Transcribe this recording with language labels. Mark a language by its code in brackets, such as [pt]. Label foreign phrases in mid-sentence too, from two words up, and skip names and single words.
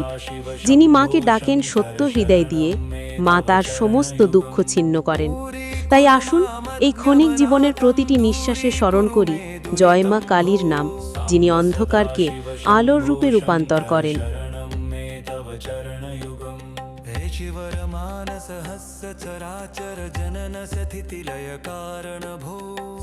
[bn] যিনি মাকে ডাকেন সত্য হৃদয় দিয়ে, মা তার সমস্ত দুঃখ ছিন্ন করেন। তাই আসুন, এই ক্ষণিক জীবনের প্রতিটি নিঃশ্বাসে স্মরণ করি জয় মা কালীর নাম, যিনি অন্ধকারকে আলোর রূপে রূপান্তর করেন। [sa] शिवर मानस हस्य चराचर जनन स्थिति लय कारण भो।